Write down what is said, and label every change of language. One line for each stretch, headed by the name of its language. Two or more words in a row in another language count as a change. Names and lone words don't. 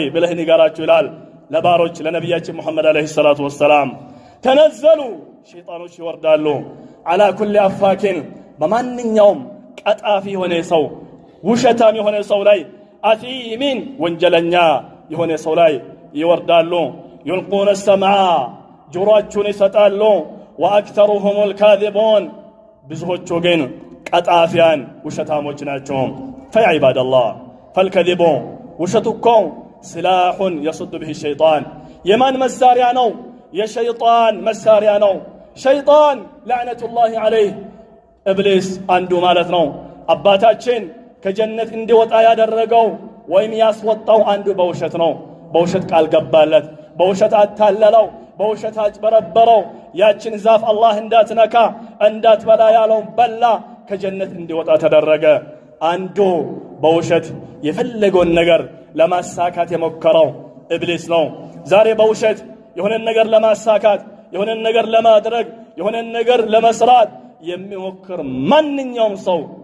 Amharic: ብለህ ንገራችሁ ይላል ለባሮች ለነቢያችን ሙሐመድ
Arabic: عليه الصلاة والسلام።
Amharic: ተነዘሉ ሸይጣኖች ይወርዳሉ
Arabic: على كل أفاك
Amharic: በማንኛውም ቀጣፊ የሆነ ሰው፣ ውሸታም የሆነ ሰው ላይ፣ አቲሚን ወንጀለኛ የሆነ ሰው ላይ ይወርዳሉ።
Arabic: يلقون السمع
Amharic: ጆሮአቸውን ይሰጣሉ፣
Arabic: وأكثرهم الكاذبون
Amharic: ብዙዎቹ ግን ቀጣፊያን ውሸታሞች ናቸው
Arabic: فيا عباد الله فالكذب
Amharic: ውሸቱ እኮ
Arabic: سلاح يصد به الشيطان
Amharic: የማን መሳሪያ ነው የሸይጣን መሳሪያ ነው ሸይጣን
Arabic: لعنة الله عليه
Amharic: ኢብሊስ አንዱ ማለት ነው አባታችን ከጀነት እንዲወጣ ያደረገው ወይም ያስወጣው አንዱ በውሸት ነው በውሸት ቃል ገባለት በውሸት አታለለው በውሸት አጭበረበረው ያችን ዛፍ አላህ እንዳትነካ እንዳትበላ ያለው በላ ከጀነት እንዲወጣ ተደረገ አንዱ በውሸት የፈለገውን ነገር ለማሳካት የሞከረው ኢብሊስ ነው ዛሬ በውሸት የሆነ ነገር ለማሳካት የሆነ ነገር ለማድረግ የሆነ ነገር ለመስራት የሚሞክር ማንኛውም ሰው